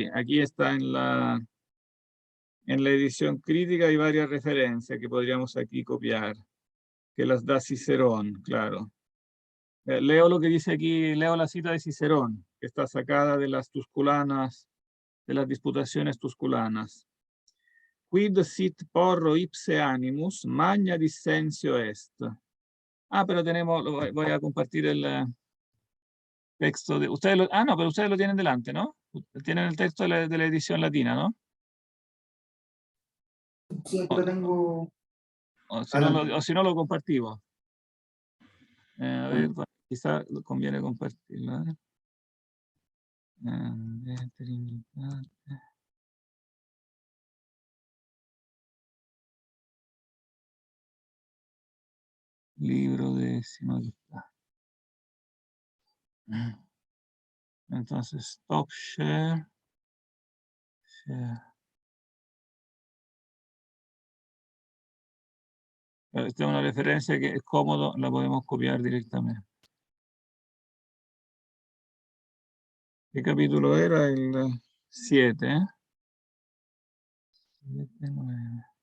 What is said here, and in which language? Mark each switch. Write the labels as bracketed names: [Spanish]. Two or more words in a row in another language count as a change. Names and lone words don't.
[Spanish] Aquí está en la edición crítica hay varias referencias que podríamos aquí copiar, que las da Cicerón, claro. Leo lo que dice aquí, leo la cita de Cicerón, que está sacada de las tusculanas, de las disputaciones tusculanas. [Latin] Quid sit porro ipse animus, magna dissensio est. [Spanish] Ah, pero tenemos, voy a compartir el texto de, no, pero ustedes lo tienen delante, ¿no? Tienen el texto de la edición latina, ¿no? Sí, aquí lo tengo. O si no lo compartimos. A ver, quizá conviene compartirlo. A ver. Libro décimo, aquí está. Entonces, [English] stop share. [Spanish] Esta es una referencia que es cómodo, la podemos copiar directamente. ¿Qué capítulo era? El 7, ¿eh? 7, 9.